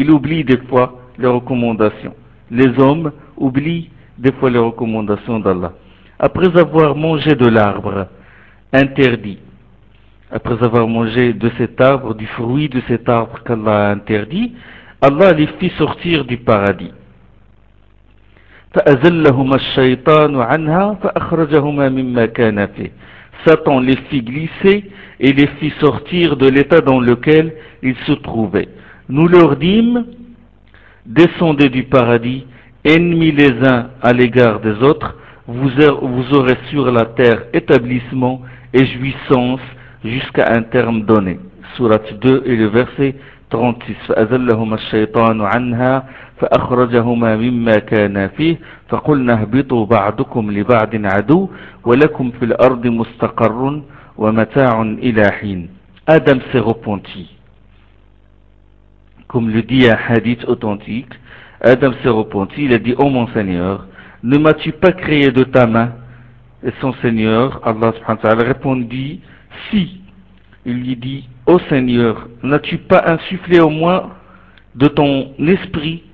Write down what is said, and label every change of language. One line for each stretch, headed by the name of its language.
French: Il oublie des fois les recommandations. Les hommes oublient des fois les recommandations d'Allah. Après avoir mangé de l'arbre interdit, après avoir mangé de cet arbre, du fruit de cet arbre qu'Allah a interdit, Allah les fit sortir du paradis.
Arabic: فأزلهما الشيطان عنها فأخرجهما مما كان فيه.
French: Satan les fit glisser et les fit sortir de l'état dans lequel ils se trouvaient. Nous leur dîmes: descendez du paradis, ennemis les uns à l'égard des autres, vous aurez sur la terre établissement et jouissance jusqu'à un terme donné. Sourate 2 et le verset 36.
Arabic: فأزلهما الشيطان عنها فأخرجهما مما كان فيه فقلنا اهبطوا بعضكم لبعض عدو ولكم في الأرض مستقر ومتاع إلى حين.
French: Adam s'est repenti. Comme le dit un hadith authentique, Adam s'est repenti, il a dit, oh mon Seigneur, ne m'as-tu pas créé de ta main? Et son Seigneur, Allah subhanahu wa ta'ala, répondit, si. Il lui dit, ô Seigneur, n'as-tu pas insufflé en moi de ton esprit?